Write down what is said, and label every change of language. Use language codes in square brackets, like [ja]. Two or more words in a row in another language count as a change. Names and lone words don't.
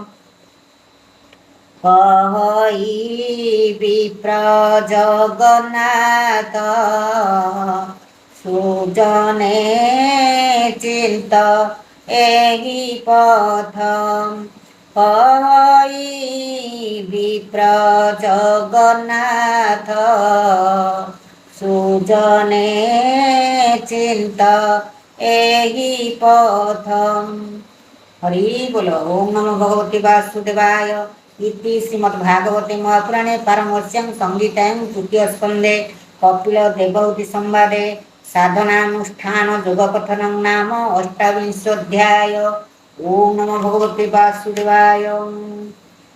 [or] କହି ବିପ୍ର ଜଗନ୍ନାଥ ସୁଜନେ ଚିନ୍ତ ଏହି ପଥ କହି ବିପ୍ର ଜଗନ୍ନାଥ ସୁଜନେ ଚିନ୍ତ ଏହି ପଥ [sa] हरि बोल ओम नमो भगवते वासुदेवाय इति श्रीमद्भागवते महापुराणे पारमर्श्यां संहितायां तृतीय स्कन्धे कपिल देवहूति संवादे साधनानुष्ठान योगकथनं नाम 28 अध्याय ओम नमो भगवते वासुदेवाय।